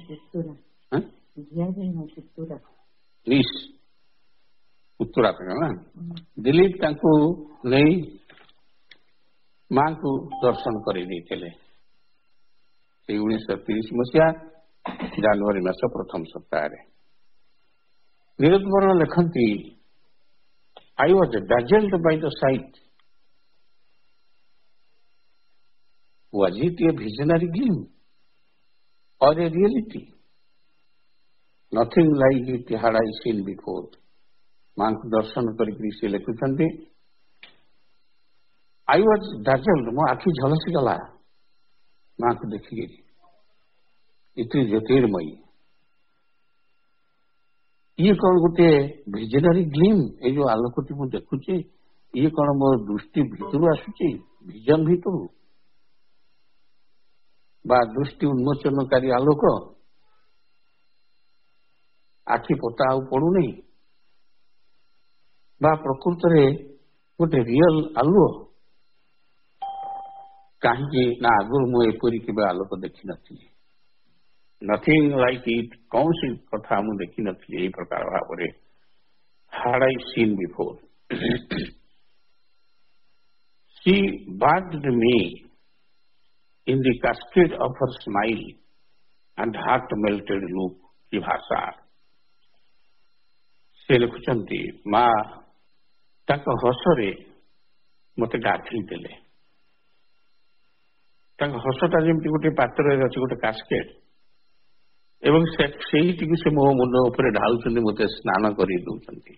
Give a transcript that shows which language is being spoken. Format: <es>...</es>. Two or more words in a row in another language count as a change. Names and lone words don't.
<or>ନିସ୍ ଉତ୍ତରା ନା ଦିଲ୍ଲୀପ ତାଙ୍କୁ ନେଇ ମାଙ୍କୁ ଦର୍ଶନ କରିଦେଇଥିଲେ। ସେ 1930 ମସିହା ଜାନୁଆରୀ ମାସ ପ୍ରଥମ ସପ୍ତାହରେ। ନୀରଦ ବରଣ ଲେଖନ୍ତି,</or> <en>I was dazzled by the sight. Was it a visionary gleam or a reality? Nothing like it had I seen before.</en> <or>ମାଙ୍କୁ ଦର୍ଶନ କରିକି ସେ ଲେଖୁଛନ୍ତି,</or> <en>I was dazzled,</en> <or>ମୋ ଆଖି ଝଲସିଗଲା ମାଙ୍କୁ ଦେଖିକିରି। ଇତି ଜ୍ୟୋତିର୍ମୟୀ, ଇଏ କଣ ଗୋଟେ</or> <en>visionary gleam?</en> <or>ଏଇ ଯୋଉ ଆଲୋକଟି ମୁଁ ଦେଖୁଛି, ଇଏ କଣ ମୋ ଦୃଷ୍ଟି ଭିତରୁ ଆସୁଛି, ଭିଜନ ଭିତରୁ, ବା ଦୃଷ୍ଟି ଉନ୍ମୋଚନକାରୀ ଆଲୋକ? ଆଖି ପତା ଆଉ ପଡୁନି, ବା ପ୍ରକୃତରେ ଗୋଟେ ରିଅଲ ଆଲୁଅ? କାହିଁକି ନା ଆଗରୁ ମୁଁ ଏପରି କେବେ ଆଲୋକ ଦେଖିନଥିଲି।</or> <en>nothing like it,</en> <or>କୌଣସି କଥା ମୁଁ ଦେଖିନଥିଲି ଏହି ପ୍ରକାର ଭାବରେ।</or> <en>had I seen before. She bathed me in the cascade of her smile and heart melted look.</en> <or>କି ଭାଷା! ସେ ଲେଖୁଛନ୍ତି, ମା ତାଙ୍କ ହସରେ ମତେ ଗାଧେଇ ଦେଲେ। ତାଙ୍କ ହସଟା ଯେମିତି ଗୋଟେ ପାତ୍ରରେ ଅଛି, ଗୋଟେ କାସ୍କେଟ, ଏବଂ ସେଇଟିକୁ ସେ ମୋ ମୁଣ୍ଡ ଉପରେ ଢାଳୁଛନ୍ତି, ମତେ ସ୍ନାନ କରି ଦଉଛନ୍ତି।</or>